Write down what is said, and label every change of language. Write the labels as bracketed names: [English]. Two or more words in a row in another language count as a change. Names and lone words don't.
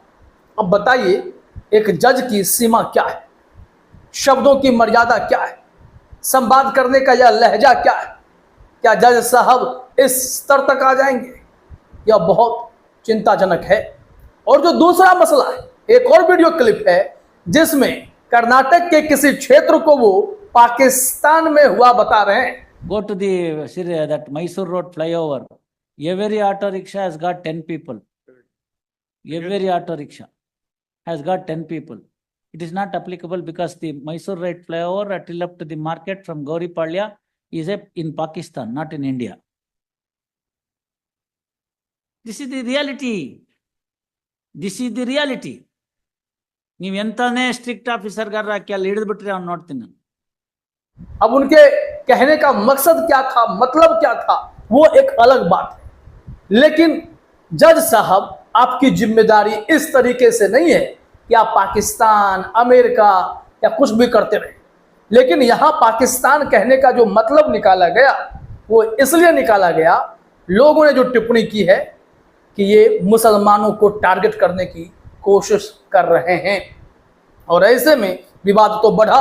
[Hindi] अब बताइए एक जज की सीमा क्या है, शब्दों की मर्यादा क्या है, संवाद करने का यह लहजा क्या है। क्या जज साहब इस स्तर तक आ जाएंगे? यह बहुत चिंताजनक है। और जो दूसरा मसला है, एक और वीडियो क्लिप है जिसमें कर्नाटक के किसी क्षेत्र को वो पाकिस्तान में हुआ बता रहे हैं। [English] Go to that Mysore Road flyover. Every auto rickshaw has got 10 people. Every auto rickshaw has got 10 people. It is not applicable because the Mysore Road flyover till up to the market from Gauripalya is in Pakistan, not in India. This is the reality. This is the reality. [Kannada] ನೀವು ಎಂತಾನೇ [English] strict officer [Kannada] ಗಾರ क्या ಹಿಡಿದು ಬಿಟ್ರೆ ಅವ್ನು ನೋಡ್ತೀನಿ ನಾನು। [Hindi] अब उनके कहने का मकसद क्या था, मतलब क्या था, वो एक अलग बात है। लेकिन जज साहब आपकी जिम्मेदारी इस तरीके से नहीं है कि आप पाकिस्तान, अमेरिका या कुछ भी करते रहे। लेकिन यहाँ पाकिस्तान कहने का जो मतलब निकाला गया वो इसलिए निकाला गया, लोगों ने जो टिप्पणी की है कि ये मुसलमानों को टारगेट करने की कोशिश कर रहे हैं, और ऐसे में विवाद तो बढ़ा।